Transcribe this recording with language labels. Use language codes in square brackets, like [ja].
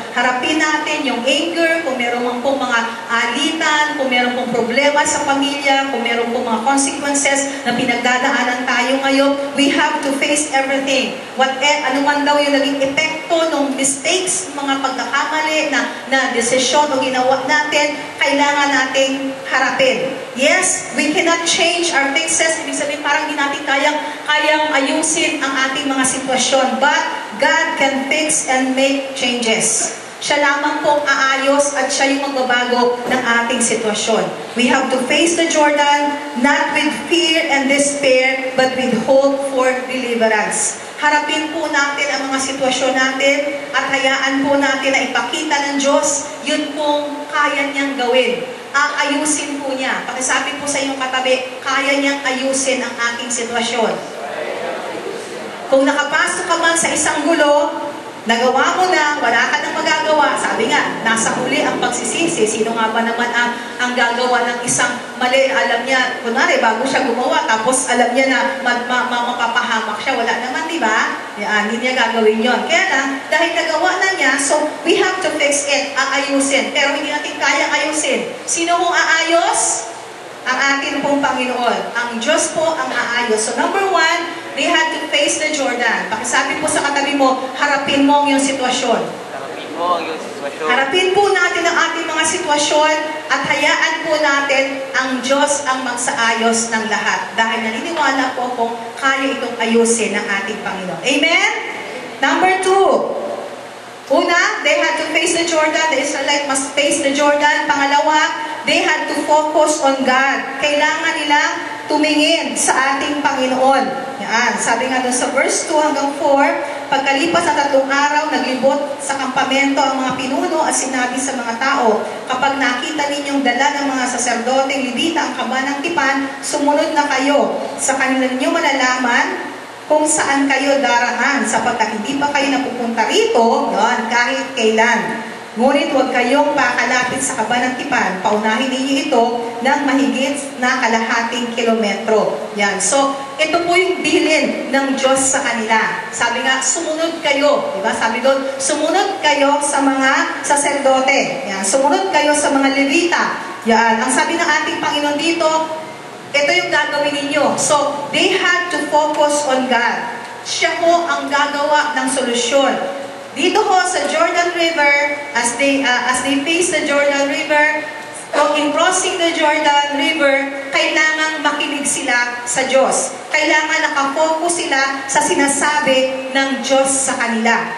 [tl] Harapin natin yung anger, kung meron man pong mga alitan, kung meron pong problema sa pamilya, kung meron pong mga consequences na pinagdadaanan tayo ngayon, [en] we have to face everything. [tl] Ano man daw yung naging epekto ng mistakes, mga pagkakamali na desisyon o ginawa natin, kailangan nating harapin. [en] Yes, we cannot change our fixes. [tl] Ibig sabihin parang hindi natin kayang ayusin ang ating mga sitwasyon. [en] But God can fix and make changes. [tl] Siya lamang pong aayos at siya yung magbabago ng ating sitwasyon. [en] We have to face the Jordan not with fear and despair, but with hope for deliverance. [tl] Harapin po natin ang mga sitwasyon natin at hayaan po natin na ipakita ng Diyos yun pong kaya niyang gawin. Aayusin po niya. Pakisabi po sa inyong katabi, kaya niyang ayusin ang ating sitwasyon. Kung nakapasok ka man sa isang gulo, nagawa mo na, wala ka nang magagawa. Sabi nga, nasa huli ang pagsisisi. Sino nga ba naman ang gagawa ng isang mali? Alam niya, kunwari, bago siya gumawa, tapos alam niya na mapapahamak siya. Wala naman, di ba? Hindi niya gagawin yon. Kaya lang, dahil nagawa na niya, [en] so we have to fix it, [tl] aayusin. Pero hindi natin kaya ayusin. Sino mong aayos? Ang atin pong Panginoon. Ang Diyos po ang aayos. [en] So number 1, we had to face the Jordan. [tl] Pakisabi po sa katabi mo, harapin mo ang iyong sitwasyon. Harapin mo ang iyong sitwasyon. Harapin po natin ang ating mga sitwasyon at hayaan po natin ang Diyos ang magsaayos ng lahat. Dahil naniniwala po kung kaya itong ayusin ng ating Panginoon. Amen? [en] Number 2. Una, they had to face the Jordan. The Israelites must face the Jordan. Pangalawa, they had to focus on God. [tl] Kailangan nilang tumingin sa ating Panginoon. Yan. Sabi nga doon sa verse 2 hanggang 4, pagkalipas ng 3 araw, naglibot sa kampamento ang mga pinuno at sinabi sa mga tao, kapag nakita ninyong dala ng mga saserdoteng Levita ang kaba ng tipan, sumunod na kayo. Sa kanila ninyo malalaman kung saan kayo darahan, sapagkat hindi pa kayo napupunta rito, yon, kahit kailan. Ngunit huwag kayong pakalapit sa kaba ng tipan. Paunahin ninyo ito ng mahigit na kalahating kilometro. Yan. So, ito po yung bilin ng Diyos sa kanila. Sabi nga, sumunod kayo. Diba? Sabi doon, sumunod kayo sa mga saserdote. Yan. Sumunod kayo sa mga Levita. Yan. Ang sabi ng ating Panginoon dito, ito yung gagawin ninyo. [en] So, they had to focus on God. [tl] Siya po ang gagawa ng solusyon. Dito ho sa Jordan River, [en] as they face the Jordan River, [tl] in crossing the Jordan River, kailangang makinig sila sa Diyos. Kailangan nakafocus sila sa sinasabi ng Diyos sa kanila.